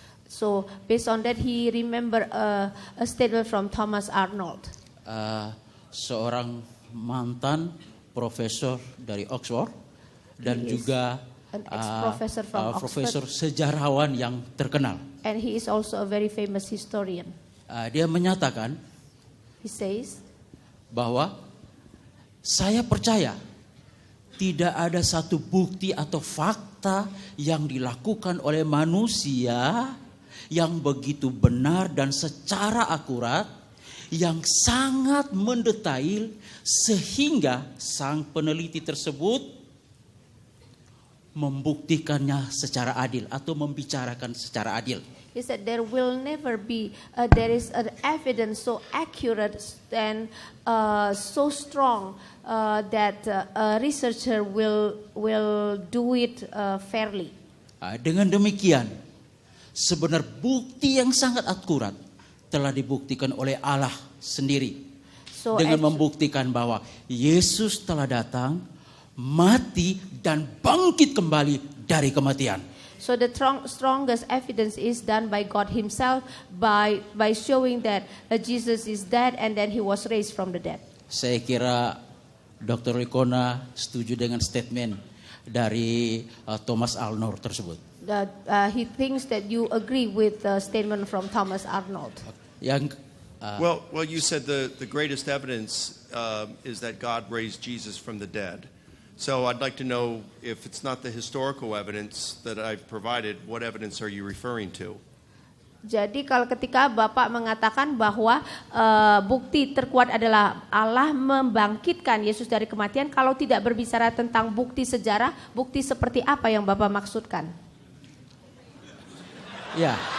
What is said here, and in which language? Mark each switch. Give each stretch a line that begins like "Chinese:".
English: So based on that, he remembered a statement from Thomas Arnold.
Indonesian: Seorang mantan profesor dari Oxford dan
English: He is
Indonesian: juga
English: an ex-professor from Oxford.
Indonesian: profesor sejarawan yang terkenal.
English: And he is also a very famous historian.
Indonesian: Dia menyatakan
English: He says,
Indonesian: bahwa saya percaya tidak ada satu bukti atau fakta yang dilakukan oleh manusia yang begitu benar dan secara akurat, yang sangat mendetail sehingga sang peneliti tersebut membuktikannya secara adil atau membicarakan secara adil.
English: he said there will never be, there is an evidence so accurate and so strong that a researcher will do it fairly.
Indonesian: Dengan demikian, sebenarnya bukti yang sangat akurat telah dibuktikan oleh Allah sendiri.
English: So
Indonesian: Dengan membuktikan bahwa Yesus telah datang, mati dan bangkit kembali dari kematian.
English: So the strongest evidence is done by God himself by showing that Jesus is dead and then he was raised from the dead.
Indonesian: Saya kira Dr. Likona setuju dengan statement dari Thomas Arnold tersebut.
English: He thinks that you agree with the statement from Thomas Arnold.
Indonesian: Yang
English: Well, you said the greatest evidence is that God raised Jesus from the dead. So I'd like to know, if it's not the historical evidence that I've provided, what evidence are you referring to?
Indonesian: Jadi kalau ketika Bapak mengatakan bahwa bukti terkuat adalah Allah membangkitkan Yesus dari kematian, kalau tidak berbicara tentang bukti sejarah, bukti seperti apa yang Bapak maksudkan? ya.